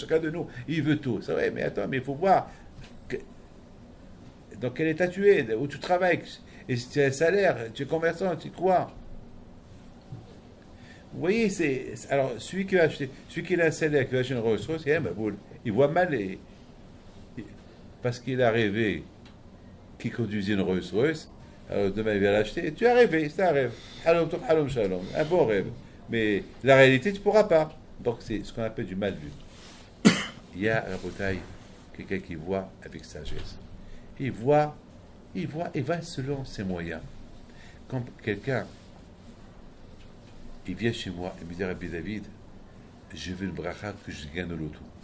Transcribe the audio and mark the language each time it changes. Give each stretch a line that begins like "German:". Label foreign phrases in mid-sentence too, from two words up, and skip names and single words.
French: Chacun de nous, il veut tout. C'est vrai, mais attends, mais il faut voir... Dans quel état tu es, où tu travailles, et si tu as un salaire, tu es commerçant, tu crois. Vous voyez, alors celui qui a un salaire, qui va acheter une Rolls-Royce, il voit mal parce qu'il a rêvé qui conduisait une Rolls-Royce. Alors demain il vient l'acheter. Tu as rêvé, c'est un rêve.
Hebrew: חלום טוב, חלום שלום.
French: Un bon rêve. Mais la réalité, tu ne pourras pas. Donc c'est ce qu'on appelle du mal vu. Il y a, Rabotaï, quelqu'un qui voit avec sagesse. Il voit, il va selon ses moyens. Quand quelqu'un, il vient chez moi et me dit, Rabbi David, je veux une bracha que je gagne au loto.